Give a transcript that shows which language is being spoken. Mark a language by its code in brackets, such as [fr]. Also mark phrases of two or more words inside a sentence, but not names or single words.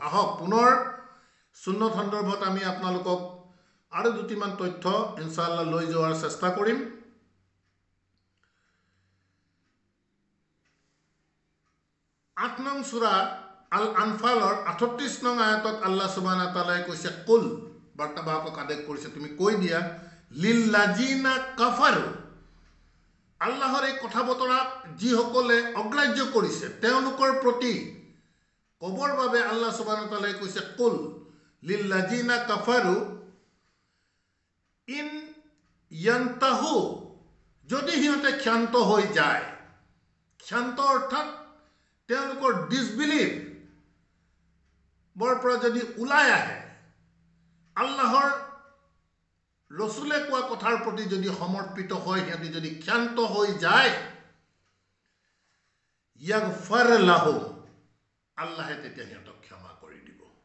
[as] আহক পুনৰ সুন্নত সন্দৰ্ভত আমি আপোনালোকক আৰু 2টিমান তথ্য [ar] إن شاء الله [as] লৈ যোৱাৰ চেষ্টা কৰিম। 8 নং সূৰা আল আনফালৰ 38 নং আয়াতত [ar] الله سبحانه وتعالى [as] কৈছে, কুল, বাৰ্তাবাহকক আদেশ কৰিছে, তুমি কৈ দিয়া, [ar] للذين كفروا, [as] আল্লাহৰ এই কথা বতৰা যিসকলে অগ্ৰাহ্য কৰিছে তেওঁলোকৰ প্ৰতি কবৰ বাবে [ar] الله سبحانه وتعالى [as] কৈছে, [ar] قل للذين كفروا إن ينتهوا, [as] যদি সিহঁতে ক্ষান্ত হৈ যায়। ক্ষান্ত অৰ্থাৎ তেওঁলোকৰ ডিছবিলিভ বৰ পৰা যদি ওলাই আহে, আল্লাহৰ ৰসুলে কোৱা কথাৰ প্ৰতি যদি সমৰ্পিত হয়, সিহঁতে যদি ক্ষান্ত হৈ যায়, [ar] يغفر لهم, [as] আল্লাহে তেতিয়া সিহঁতক ক্ষমা কৰি দিব।